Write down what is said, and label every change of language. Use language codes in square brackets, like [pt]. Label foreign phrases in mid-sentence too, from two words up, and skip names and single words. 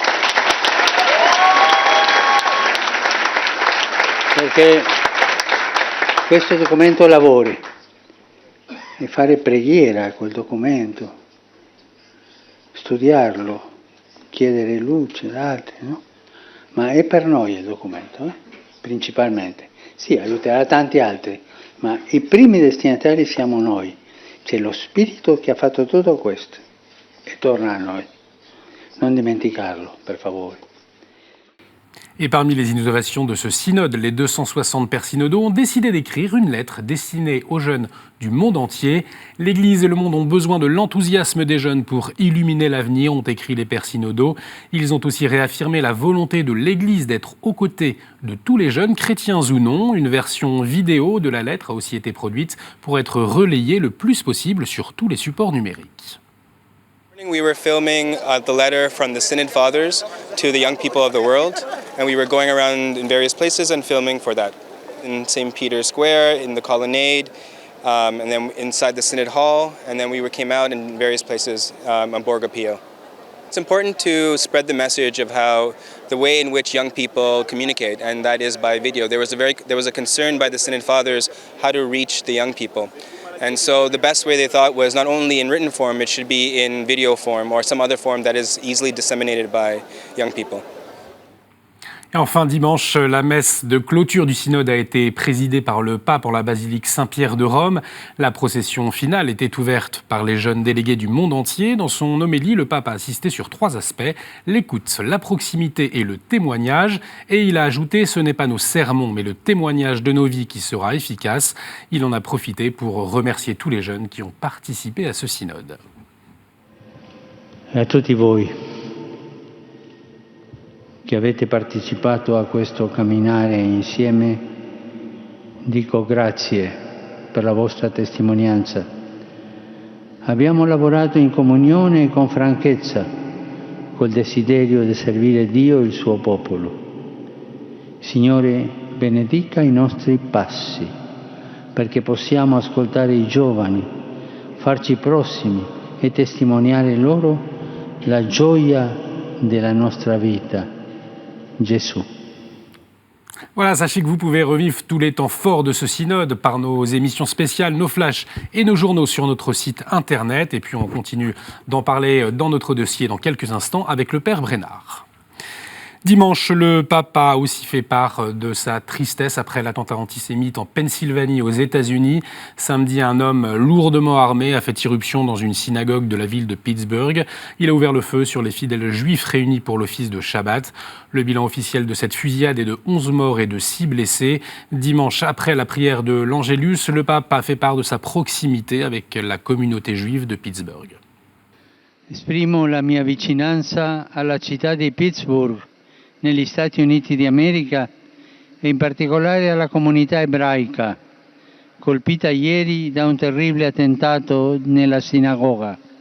[it] Perché questo documento lavori e fare preghiera a quel documento, studiarlo, chiedere luce ad altri, no? Ma è per noi il documento, principalmente. Sì, aiuterà tanti altri, ma i primi destinatari siamo noi. C'è lo Spirito che ha fatto tutto questo e torna a noi. Non dimenticarlo, per favore. [fr] Et parmi les innovations de ce synode, les 260 pères synodaux ont décidé d'écrire une lettre destinée aux jeunes du monde entier. L'Église et le monde ont besoin de l'enthousiasme des jeunes pour illuminer l'avenir, ont écrit les pères synodaux. Ils ont aussi réaffirmé la volonté de l'Église d'être aux côtés de tous les jeunes, chrétiens ou non. Une version vidéo de la lettre a aussi été produite pour être relayée le plus possible sur tous les supports numériques. [en] We were filming the letter from the Synod Fathers to the young people of the world, and we were going around in various places and filming for that. In St. Peter's Square, in the colonnade, and then inside the Synod Hall, and then we came out in various places on Borgo Pio. It's important to spread the message of how the way in which young people communicate, and that is by video. There was a concern by the Synod Fathers how to reach the young people. And so the best way they thought was not only in written form, it should be in video form or some other form that is easily disseminated by young people. [fr] Et enfin, dimanche, la messe de clôture du synode a été présidée par le pape en la basilique Saint-Pierre de Rome. La procession finale était ouverte par les jeunes délégués du monde entier. Dans son homélie, le pape a insisté sur 3 aspects, l'écoute, la proximité et le témoignage. Et il a ajouté, ce n'est pas nos sermons, mais le témoignage de nos vies qui sera efficace. Il en a profité pour remercier tous les jeunes qui ont participé à ce synode. [it] A tutti voi che avete partecipato a questo camminare insieme, dico grazie per la vostra testimonianza. Abbiamo lavorato in comunione e con franchezza, col desiderio di servire Dio e il suo popolo. Signore, benedica i nostri passi, perché possiamo ascoltare i giovani, farci prossimi e testimoniare loro la gioia della nostra vita. [fr] Jésus. Voilà, sachez que vous pouvez revivre tous les temps forts de ce synode par nos émissions spéciales, nos flashs et nos journaux sur notre site internet. Et puis on continue d'en parler dans notre dossier dans quelques instants avec le père Brenard. Dimanche, le pape a aussi fait part de sa tristesse après l'attentat antisémite en Pennsylvanie aux États-Unis. Samedi, un homme lourdement armé a fait irruption dans une synagogue de la ville de Pittsburgh. Il a ouvert le feu sur les fidèles juifs réunis pour l'office de Shabbat. Le bilan officiel de cette fusillade est de 11 morts et de 6 blessés. Dimanche, après la prière de l'Angélus, le pape a fait part de sa proximité avec la communauté juive de Pittsburgh. Esprimo la mia vicinanza alla città di Pittsburgh, negli Stati Uniti d'America, e in particolare alla comunità ebraica, colpita ieri da un terribile attentato nella sinagoga.